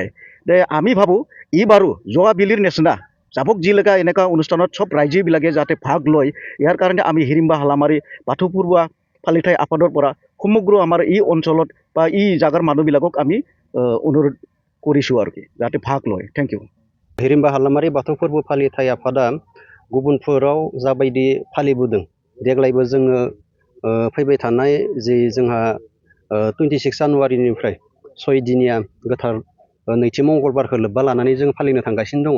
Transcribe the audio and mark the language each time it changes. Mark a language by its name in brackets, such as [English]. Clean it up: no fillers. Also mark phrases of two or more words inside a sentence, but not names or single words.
[Assamese] আমি ভাবোঁ ই বাৰু যোৱা বিলিৰ নিচিনা যাবক যিলেকা এনেকুৱা অনুষ্ঠানত চব ৰাইজবিলাকে যাতে ভাগ লয়, ইয়াৰ কাৰণে আমি হিৰিম্বা হালামাৰী বাথৌ পূৰ্বা ফালিথাই আফাদৰ পৰা সমগ্ৰ আমাৰ এই অঞ্চলত বা এই জাগাৰ মানুহবিলাকক আমি অনুৰোধ কৰিছোঁ আৰু কি যাতে ভাগ লয়। [English] Thank you. [Bodo] हिरिम्बा हालामारि बाथौ फोरबो फालिथाय आफादा गुबुनफोराव जाबायदि फालिबोदों देग्लायबो जोङो फैबाय थानाय जि जोंहा 26 जानुवारिनिफ्राय 6 दिनिया गोथार नैथि मंगलबारखौ लोब्बा लानानै जों फालिनो थांगासिनो दङ।